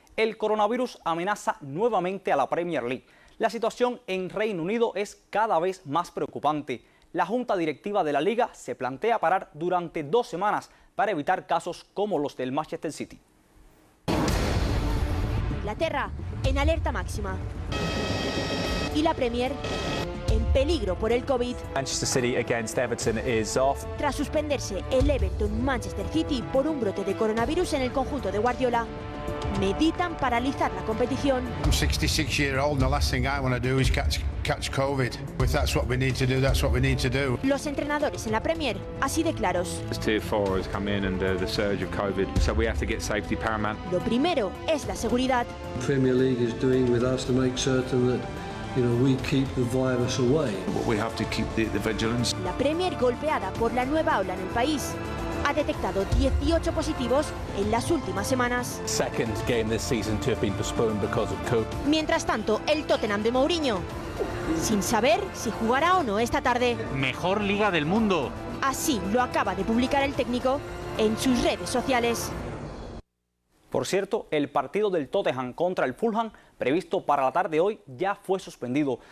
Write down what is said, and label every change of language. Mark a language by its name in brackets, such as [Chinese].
[Spanish] El coronavirus amenaza nuevamente a la Premier League. La situación en Reino Unido es cada vez más preocupante. La junta directiva de la liga se plantea parar durante 2 semanas para evitar casos como los del Manchester City. Inglaterra en alerta máxima. Y la Premier en peligro por el COVID. [English] Manchester City against Everton is off. [Spanish] Tras suspenderse el Everton-Manchester City por un brote de coronavirus en el conjunto de Guardiola, meditan paralizar la competición. [English] I'm 66-year-old and the last thing I want to do is catch COVID. If that's what we need to do, that's what we need to do. [Spanish] Los entrenadores en la Premier así de claros. [English] Tier 4 has come in and the surge of COVID, so we have to get safety paramount. [Spanish] Lo primero es la seguridad. [English] Premier League is doing with us to make certain that we keep the virus away. We have to keep the vigilance. [Spanish] La Premier, golpeada por la nueva ola en el país, ha detectado 18 positivos en las últimas semanas. [English] Second game this season to have been postponed because of COVID. [Spanish] Mientras tanto, el Tottenham de Mourinho, sin saber si jugará o no esta tarde. Mejor liga del mundo. Así lo acaba de publicar el técnico en sus redes sociales. Por cierto, el partido del Tottenham contra el Fulham, previsto para la tarde de hoy, ya fue suspendido.